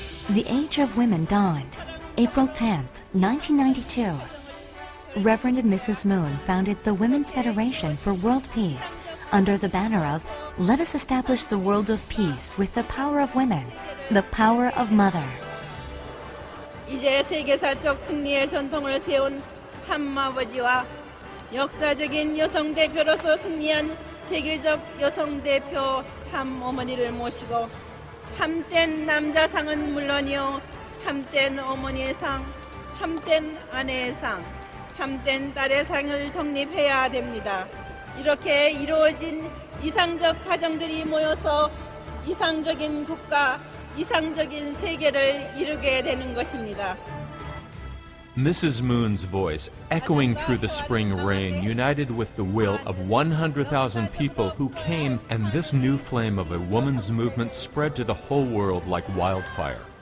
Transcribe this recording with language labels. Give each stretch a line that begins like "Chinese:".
English: The Age of Women dawned, April 10th, 1992. Reverend and Mrs. Moon founded the Women's Federation for World Peace under the banner of "Let us establish the world of peace with the power of women, the power of mother."
Korean: 이제 세계사적 승리의 전통을 세운 참아버지와 역사적인 여성 대표로서 승리한 세계적 여성 대표 참어머니를 모시고 참된 남자상은 물론이요, 참된 어머니의 상, 참된 아내의 상, 참된 딸의 상을 정립해야 됩니다. 이렇게 이루어진 이상적 가정들이 모여서 이상적인 국가, 이상적인 세계를 이루게 되는 것입니다.
English: Mrs. Moon's voice, echoing through the spring rain, united with the will of 100,000 people who came, and this new flame of a woman's movement spread to the whole world like wildfire.